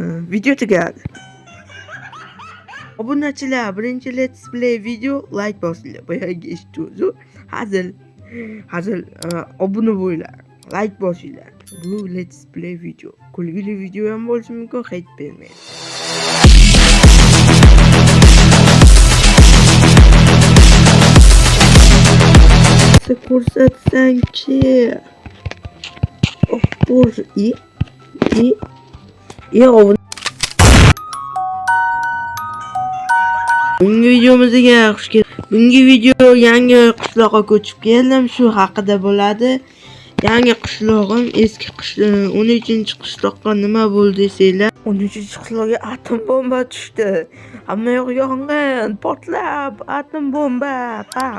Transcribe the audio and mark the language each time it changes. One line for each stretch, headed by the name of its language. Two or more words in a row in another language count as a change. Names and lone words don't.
Uzbek: video tugadi. Obunachilar, birinchi
English: let's play
Uzbek: video like bosinglar. Boyagi eshituvchi hazil obuna bo'linglar. Like bosinglar. Bu
English: let's play
Uzbek: video. Kulgili video ham bo'lishi mumkin, hate bermaydi. Ko'rsatsang-chi.
English: Of course,
Uzbek: Bungi videomizga xush kelibsiz. Bungi video yangi qishloqqa ko'chib keldim. Shu haqida bo'ladi. Yangi qishlog'im, eski qishlog'im, 13-qishloqqa nima bo'ldi desanglar, 13-qishloqqa atom bomba tushdi. Hamma yoq yong'in, portlab, atom bomba, paq.